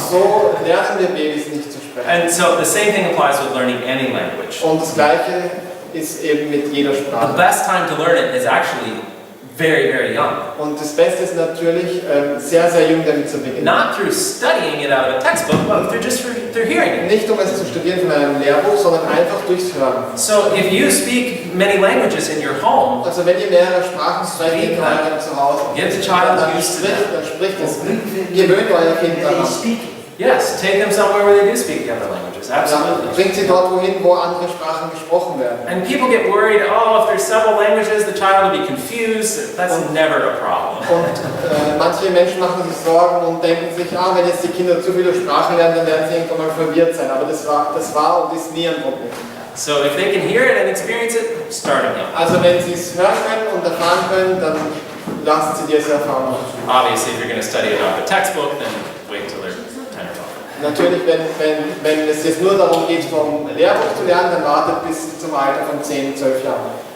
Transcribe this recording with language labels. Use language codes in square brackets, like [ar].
[de] so lernen wir Babys nicht zu sprechen. [en] And so the same thing applies with learning any language. [de] Und das Gleiche ist eben mit jeder [en] The [de] Sprache. [en] best time to learn it is actually very, very young. [de] Und das Beste ist natürlich, sehr, sehr jung damit zu beginnen. [en] Not through studying it out of a textbook, but through hearing it. [de] Nicht um es zu studieren von einem Lehrbuch, sondern einfach durchs Hören. [en] So if you speak many languages in your home, [de] Also wenn ihr mehrere Sprachen sprecht in eurem Zuhause, [en] get the child [de] dann [en] used to that. [de] spricht es. Gewöhnt euer Kind daran. [en] Yes, take them somewhere where they do speak the other languages. languages, [de] Ja, [en] absolutely. [de] bringt sie dort wohin, wo andere Sprachen gesprochen werden. [en] And people get worried, oh, if there's several languages, the child will be confused. That's never a problem. [de] Und manche Menschen machen sich Sorgen und denken sich, wenn jetzt die Kinder zu viele Sprachen lernen, dann werden sie irgendwann mal verwirrt sein. Aber das war und ist nie ein Problem. [en] So if they can hear it and experience it, start them young. [de] Also wenn sie es hören können und erfahren können, dann lassen sie diese Erfahrung machen. [en] Obviously, if you're going to study it off a textbook, then wait till they're 10 or 12. [de] Natürlich, wenn es jetzt nur darum geht, vom Lehrbuch zu lernen, dann wartet bis zum Alter von 10, 12 Jahren.